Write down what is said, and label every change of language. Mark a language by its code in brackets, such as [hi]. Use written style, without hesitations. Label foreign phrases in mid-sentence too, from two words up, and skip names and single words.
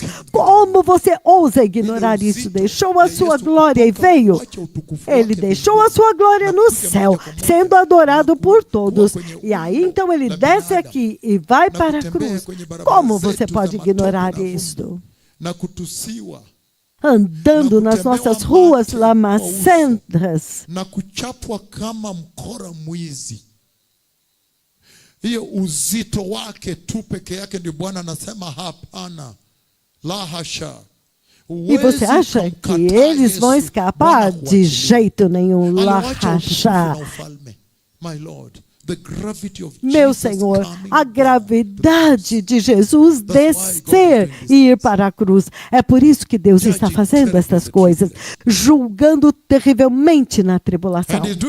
[pt] Como você ousa ignorar isso? Deixou a sua glória e veio. Ele deixou a sua glória no céu, sendo adorado por todos. E aí então ele desce aqui e vai para a cruz. Como você pode ignorar isto? Andando nas nossas ruas lamacentas. [sw] Hiyo uzito wake tu peke yake ndio Bwana anasema hapana, la hasha. [pt] E você acha que eles vão escapar? De jeito nenhum, [sw] la hasha. [pt] Meu Senhor, a gravidade de Jesus descer e ir para a cruz. É por isso que Deus está fazendo estas coisas, julgando terrivelmente na tribulação.